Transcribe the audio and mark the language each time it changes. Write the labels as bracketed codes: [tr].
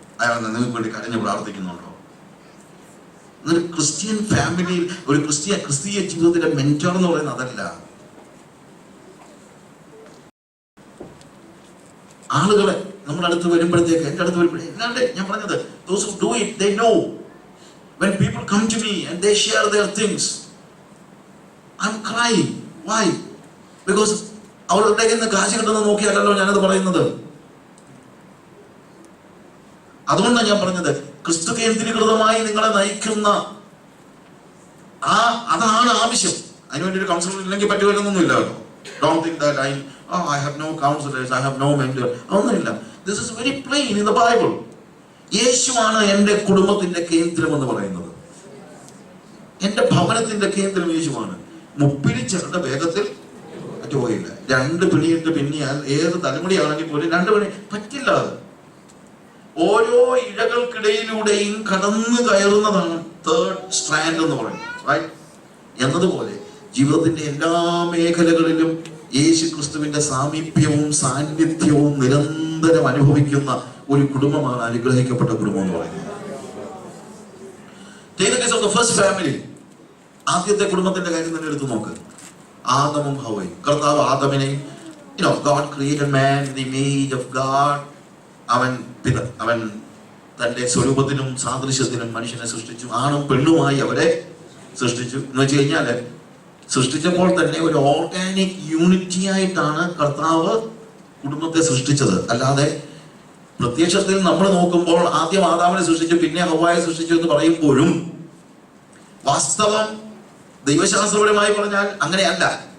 [ml] അയാൾ നിങ്ങൾക്ക് വേണ്ടി കരഞ്ഞ് പ്രാർത്ഥിക്കുന്നുണ്ടോ? എന്നൊരു ക്രിസ്ത്യൻ ഫാമിലിയിൽ ഒരു ക്രിസ്തീയ ജീവിതത്തിലെ മെന്റർ എന്ന് പറയുന്നത് അതല്ല. ആളുകളെ നമ്മുടെ അടുത്ത് വരുമ്പോഴത്തേക്ക്, എൻ്റെ അടുത്ത് വരുമ്പോഴേ എന്നാണ്ട് ഞാൻ പറഞ്ഞത്, [en] those who do it, they know. When people come to me and they share their things, I'm crying. Why? [ml] Because അവരുടെ കയ്യിൽ നിന്ന് കാശ് കിട്ടുന്നത് നോക്കിയല്ലോ ഞാനത് പറയുന്നത്. അതുകൊണ്ടാണ് ഞാൻ പറഞ്ഞത്, ക്രിസ്തു കേന്ദ്രീകൃതമായി നിങ്ങളെ നയിക്കുന്ന അതാണ് ആവശ്യം. അതിനുവേണ്ടി ഒരു കൗൺസിലർ ഇല്ലെങ്കിൽ പറ്റുകയൊന്നുമില്ല കേട്ടോ. [en] Don't think that I have no counselors, I have no mentor. [ml] ഒന്നുമില്ല. [en] This is very plain in the Bible. [ml] യേശുവാണ് എൻ്റെ കുടുംബത്തിന്റെ കേന്ദ്രം എന്ന് പറയുന്നത്. എൻ്റെ ഭവനത്തിന്റെ കേന്ദ്രം യേശുവാണ്. മുപ്പിരി ചെറുടെ വേഗത്തിൽ പോയില്ല. 2 പിണിയിട്ട് പിന്നിയാൽ ഏത് തലമുടിയാണെങ്കിൽ പോലും 2 പിണി പറ്റില്ല. അത് ഓരോ ഇഴകൾക്കിടയിലൂടെയും കടന്നു കയറുന്നതാണ് തേർഡ് സ്ട്രാൻഡ് എന്ന് പറയുന്നത്. എന്നതുപോലെ ജീവിതത്തിന്റെ എല്ലാ മേഖലകളിലും യേശു ക്രിസ്തുവിന്റെ സാമീപ്യവും സാന്നിധ്യവും നിരന്തരം അനുഭവിക്കുന്ന ഒരു കുടുംബമാണ് അനുഗ്രഹിക്കപ്പെട്ട കുടുംബം എന്ന് പറയുന്നത്. [en] Take the case of the first family. [ml] ആദ്യത്തെ കുടുംബത്തിന്റെ കാര്യം തന്നെ എടുത്തു നോക്ക്. ആദമും ഹവ്വയും. കർത്താവ് ആദമിനെയും, [en] God created man in the image of God. [ml] അവൻ തന്റെ സ്വരൂപത്തിനും സാദൃശ്യത്തിനും മനുഷ്യനെ സൃഷ്ടിച്ചു. ആണും പെണ്ണുമായി അവരെ സൃഷ്ടിച്ചു. എന്ന് വെച്ച് കഴിഞ്ഞാല് സൃഷ്ടിച്ചപ്പോൾ തന്നെ ഒരു ഓർഗാനിക് യൂണിറ്റി ആയിട്ടാണ് കർത്താവ് കുടുംബത്തെ സൃഷ്ടിച്ചത്. അല്ലാതെ പ്രത്യക്ഷത്തിൽ നമ്മൾ നോക്കുമ്പോൾ ആദ്യം ആദാമിനെ സൃഷ്ടിച്ചു പിന്നെ ഹവ്വായെ സൃഷ്ടിച്ചു എന്ന് പറയുമ്പോഴും വാസ്തവം ദൈവശാസ്ത്രപരമായി പറഞ്ഞാൽ അങ്ങനെയല്ല.